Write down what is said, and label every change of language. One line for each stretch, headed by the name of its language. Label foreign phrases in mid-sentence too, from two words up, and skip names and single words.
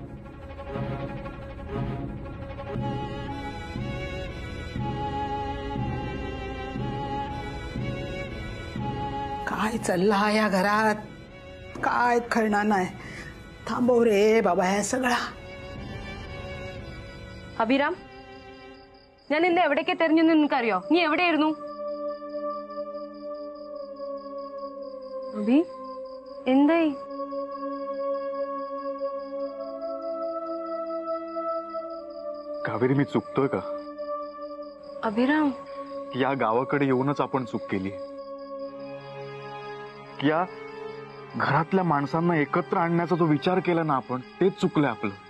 Marathi: काय चालला या घरात? काय खरणार नाही. थांबव रे बाबा ह्या सगळा.
Malayalam: അഭിരാം, ഞാൻ ഇന്ന് എവിടേക്ക് തെരഞ്ഞു നിനക്കറിയോ? നീ എവിടെയായിരുന്നു? അഭി, എന്തായി?
Marathi: कावेरी, मी चुकतोय का? अभिराम, या गावाकडे येऊनच आपण चूक केली. या घरातल्या माणसांना एकत्र आणण्याचा जो विचार केला ना आपण, तेच चुकलंय आपलं.